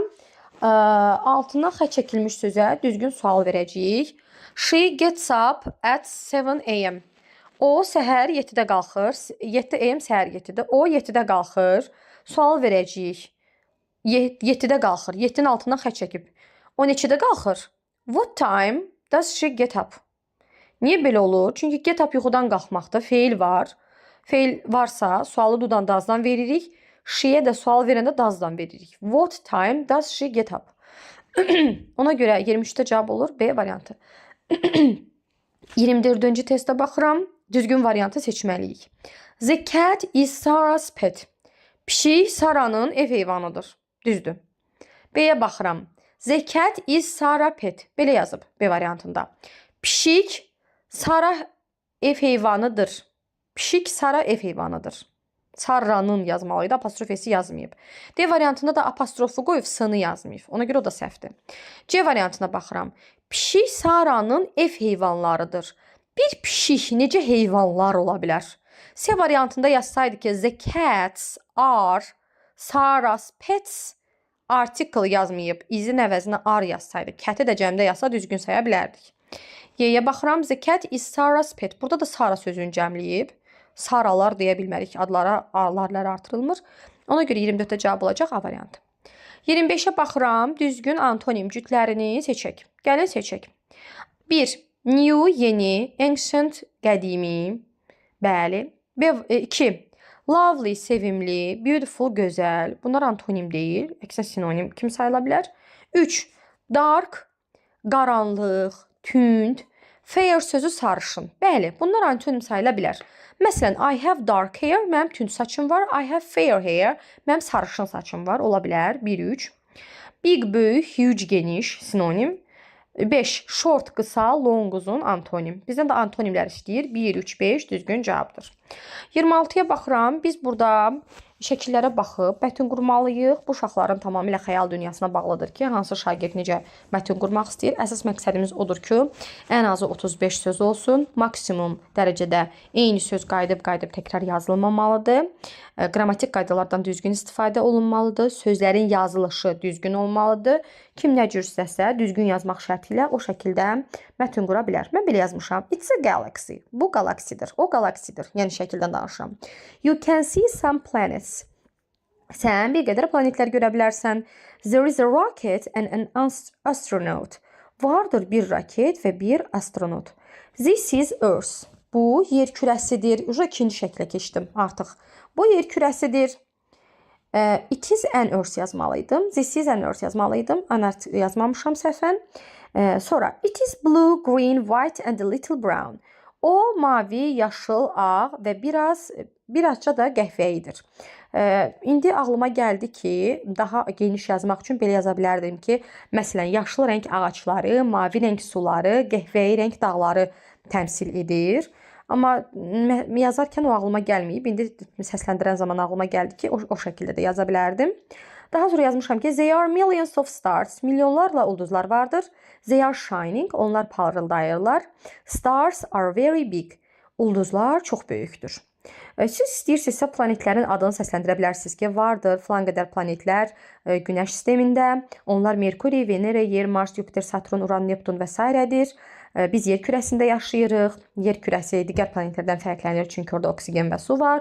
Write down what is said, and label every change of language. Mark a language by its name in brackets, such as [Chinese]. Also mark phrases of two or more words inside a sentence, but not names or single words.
[Azerbaijani] Altına xətt çəkilmiş sözə düzgün sual verəcəyik. [English] She gets up at 7 a.m. [Azerbaijani] O səhər 7-də qalxır. [English] 7 a.m. [Azerbaijani] səhər 7-də. O 7-də qalxır. Sual verəcəyik. 7-də qalxır. 7-nin altından xətt çəkib. O neçədə qalxır? [English] What time does she get up? [Azerbaijani] Niyə belə olur? Çünki [English] get up [Azerbaijani] yuxudan qalxmaqda feil var. Feil varsa sualı dudandazdan veririk. She'yə də sual verəndə dazdan veririk. [English] What time does she get up? [Azerbaijani] Ona görə 23-də cavab olur B variantı. 24-cü testə baxıram. Düzgün variantı seçməliyik. [English] The cat is Sarah's pet. [Azerbaijani] Pişik Sara'nın ev heyvanıdır. Düzdür. B-yə baxıram. [English] The cat is Sarah pet. [Azerbaijani] Belə yazıb B variantında. Pişik Sara ev heyvanıdır. Pişik Sara ev heyvanıdır. Sara'nın yazmalıydı, apostrofesi yazmayıb. D variantında da apostrofu qoyub s-nı yazmayıb. Ona görə o da səhvdir. C variantına baxıram. Pişik Sara'nın ev heyvanlarıdır. Bir pişik necə heyvanlar ola bilər? C variantında yazsaydı ki, [English] the cats are Sarah's pets. [Azerbaijani] Article yazmayıb, izin əvəzinə are yazsaydı, cat'i də cəmdə yazsa düzgün saya bilərdik. Y-yə baxıram, [English] the cat is Sarah's pet. [Azerbaijani] Burada da Sara sözünü cəmləyib. Saralar deyə bilmərik, adlarları artırılmır. Ona görə 24-də cavab olacaq A variantı. 25-ə baxıram, düzgün antonim cütlərini seçək. Gəlin seçək. 1. New, yeni, ancient, qədimi. Bəli. 2. Lovely, sevimli, beautiful, gözəl. Bunlar antonim deyil, əksinə sinonim kim sayıla bilər? 3. Dark, qaranlıq, tünd. Fair sözü sarışın. Bəli, bunlar antonim sayıla bilər. Məsələn, [English] I have dark hair, [Azerbaijani] mənim tünd saçım var. [English] I have fair hair, [Azerbaijani] mənim sarışın saçım var. Ola bilər. 1-3. Big, böyük, huge, geniş, sinonim. 5. Short, qısa, long, uzun, antonim. Bizdən də antonimlər istəyir. 1, 3, 5 düzgün cavabdır. 26-ya baxıram. Biz burada şəkillərə baxıb mətn qurmalıyıq. Bu uşaqların tamamilə xəyal dünyasına bağlıdır ki, hansı şagird necə mətn qurmaq istəyir. Əsas məqsədimiz odur ki, ən azı 35 söz olsun. Maksimum dərəcədə eyni söz qayıdıb təkrar yazılmamalıdır. Qrammatik qaydalardan düzgün istifadə olunmalıdır. Sözlərin yazılışı düzgün olmalıdır. Kim nə cür istəsə düzgün yazmaq şərti ilə o şəkildə mətn qura bilər. Mən belə yazmışam. [English] It's a galaxy. [Azerbaijani] Bu galaksidir. O galaksidir. Yəni şəkildən danışıram. [English] You can see some planets. [Azerbaijani] Sən bir qədər planetlər görə bilərsən. [English] There is a rocket and an astronaut. [Azerbaijani] Vardır bir raket və bir astronot. [English] This is Earth. [Azerbaijani] Bu yer kürəsidir. İkinci şəklə keçdim artıq. Bu yer kürəsidir. [English] It is an Earth yazmalıydım. This is an Earth yazmalıydım. [Azerbaijani] Anart yazmamışam səhvən. [English] Sonra it is blue, green, white and a little brown. [Azerbaijani] O mavi, yaşıl, ağ və birazca da qəhvəyidir. İndi ağlıma gəldi ki, daha geniş yazmaq üçün belə yaza bilərdim ki, məsələn, yaşıl rəng ağacları, mavi rəng suları, qəhvəyi rəng dağları təmsil edir. Amma yazarkən o ağlıma gəlməyib. İndi səsləndirən zaman ağlıma gəldi ki, o şəkildə də yaza bilərdim. Daha sonra yazmışam ki, [English] there are millions of stars. [Azerbaijani] Milyonlarla ulduzlar vardır. [English] They are shining. [Azerbaijani] Onlar parıldayırlar. [English] Stars are very big. [Azerbaijani] Ulduzlar çox böyükdür. Siz istəyirsinizsə planetlərin adını səsləndirə bilərsiniz ki, vardır filan qədər planetlər Günəş sistemində. Onlar Merkuri, Venera, Yer, Mars, Jupiter, Saturn, Uran, Neptun və s. Biz yer kürəsində yaşayırıq. Yer kürəsi digər planetlərdən fərqlənir çünki orada oksigen və su var.